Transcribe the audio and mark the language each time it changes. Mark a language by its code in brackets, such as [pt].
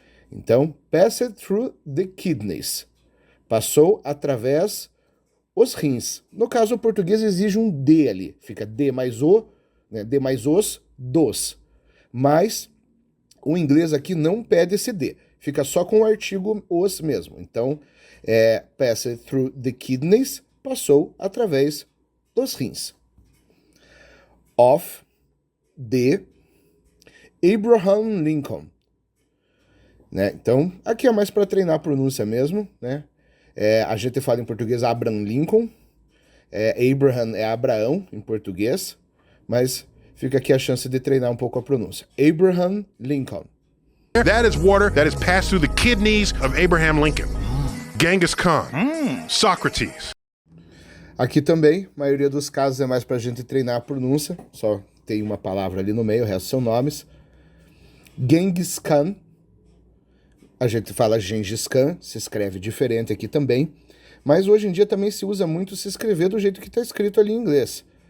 [en] Então, passed through the kidneys. [pt] Passou através os rins. No caso, o português exige um D ali. Fica D mais o, né? D mais os, dos. Mas o inglês aqui não pede esse D. Fica só com o artigo os mesmo. Então, [en] passed through the kidneys, [pt] passou através dos rins. Of, de, Abraham Lincoln. Né? Então, aqui é mais para treinar a pronúncia mesmo, né? A gente fala em português Abraham Lincoln, Abraham é Abraão em português, mas fica aqui a chance de treinar um pouco a pronúncia. Abraham Lincoln. [en] That is water that has passed through the kidneys of Abraham Lincoln. Genghis Khan. Socrates. [pt] Aqui também, a maioria dos casos é mais pra gente treinar a pronúncia, só tem uma palavra ali no meio, o resto são nomes. Genghis Khan, a gente fala Gengis Khan, se escreve diferente aqui também, mas hoje em dia também se usa muito se escrever do jeito que está escrito ali em inglês.